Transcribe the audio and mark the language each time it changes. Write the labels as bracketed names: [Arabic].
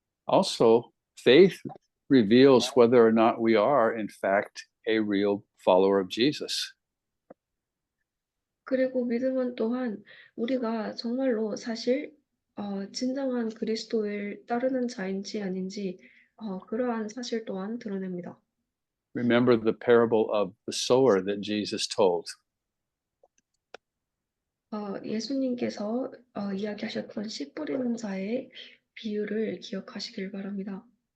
[English] Also, faith reveals whether or not we are, in fact, a real follower of Jesus. [Korean] 그리고 믿음은 또한 우리가 정말로 사실 진정한 그리스도를 따르는 자인지 아닌지 그러한 사실 또한 드러냅니다. [English] Remember the parable of the sower that Jesus told. [Korean] 예수님께서 이야기하셨던 씨 뿌리는 자의 비유를 기억하시길 바랍니다.